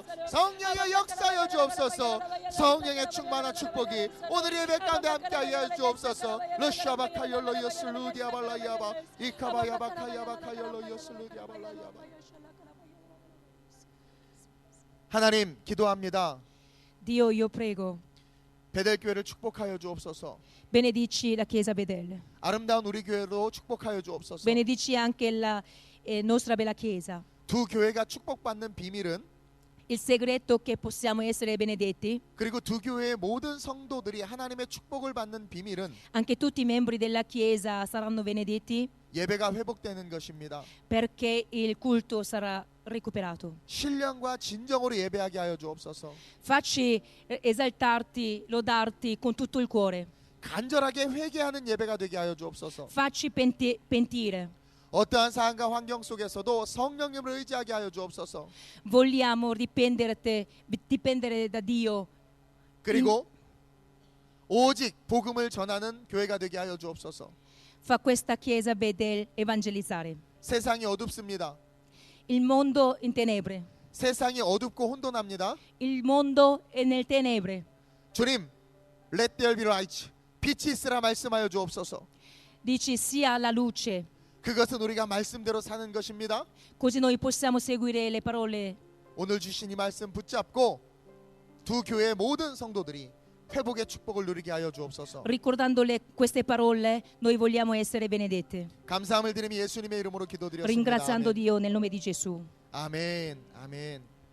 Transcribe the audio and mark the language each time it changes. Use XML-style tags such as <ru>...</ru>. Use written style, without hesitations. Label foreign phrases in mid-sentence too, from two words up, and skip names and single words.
<ko>성령의 역사하여 주옵소서. 성령의 충만한 축복이 오늘 예배 가운데 함께하여 주옵소서. 러시아바카열로 요슬루디아발라야바 이카바야바카야바카열로 요슬루디아발라야바. 하나님 기도합니다.</ko> <it>Dio, io prego.</it> <ko>베델 교회를 축복하여 주옵소서.</ko> <it>Benedici la Chiesa Bedel.</it> <ko>아름다운 우리 교회로 축복하여 주옵소서.</ko> <it>Benedici anche la nostra bella Chiesa.</it> <ko>두 교회가 축복받는 비밀은</ko> <it>Il segreto che possiamo essere benedetti,</it> <ko>그리고 두 교회의 모든 성도들이 하나님의 축복을 받는 비밀은</ko> <it>anche tutti i membri della Chiesa saranno benedetti</it> <ko>예배가 회복되는 것입니다.</ko> <it>perché il culto sarà recuperato.</it> <ko>신령과 진정으로 예배하게 하여 주옵소서.</ko> <it>Facci esaltarti, lodarti con tutto il cuore.</it> <ko>간절하게 회개하는 예배가 되게 하여 주옵소서.</ko> <it>Facci pentire.</it> <ko>어떠한 상황과 환경 속에서도 성령님을 의지하게 하여 주옵소서.</ko> <it>Vogliamo dipendere da Dio.</it> <ko>그리고 오직 복음을 전하는 교회가 되게 하여 주옵소서.</ko> <it>Fa questa Chiesa Bedel evangelizzare.</it> <ko>세상이 어둡습니다.</ko> <it>Il mondo in tenebre.</it> <ko>세상이 어둡고 혼돈합니다.</ko> <it>Il mondo è nel tenebre.</it> <ko>주님,</ko> <en>let there be light.</en> <ko>빛이 있으라 말씀하여 주옵소서.</ko> <it>Dici sia la luce.</it> <ko>그것은 우리가 말씀대로 사는 것입니다.</ko> <it>Così noi possiamo seguire le parole.</it> <ko>오늘 주신 이 말씀 붙잡고 두 교회의 모든 성도들이 회복의 축복을 누리게 하여 주옵소서.</ko> <it>Ricordando queste parole, noi vogliamo essere benedette.</it> <ko>감사함을 드리며 예수님의 이름으로 기도드렸습니다.</ko> <it>Ringraziando</it> <ko>아멘.</ko> <it>Dio nel nome di Gesù.</it> <ko>아멘. 아멘.</ko>